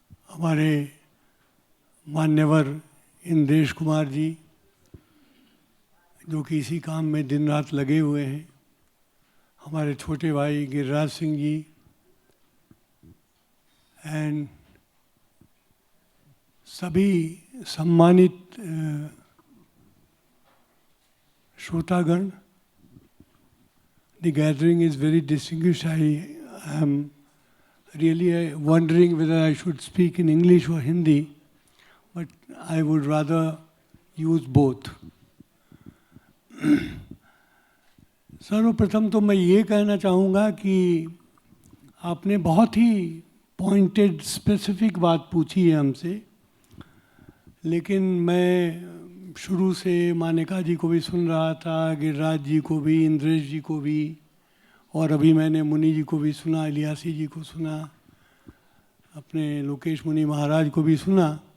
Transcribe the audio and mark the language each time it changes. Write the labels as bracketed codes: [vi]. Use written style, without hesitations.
[hi] हमारे मान्यवर इंद्रेश कुमार जी, जो कि इसी काम में दिन रात लगे हुए हैं, हमारे छोटे भाई गिरिराज सिंह जी, एंड सभी सम्मानित श्रोतागण। [en] The gathering is very distinguished. I am really wondering whether I should speak in English or Hindi, but I would rather use both. [hi] सर्वप्रथम तो मैं ये कहना चाहूँगा कि आपने बहुत ही पॉइंटेड स्पेसिफिक बात पूछी है हमसे, लेकिन मैं शुरू से मानिका जी को भी सुन रहा था, गिरिराज जी को भी, इंद्रेश जी को भी, और अभी मैंने मुनि जी को भी सुना, इलियासी जी को सुना, अपने लोकेश मुनि महाराज को भी सुना।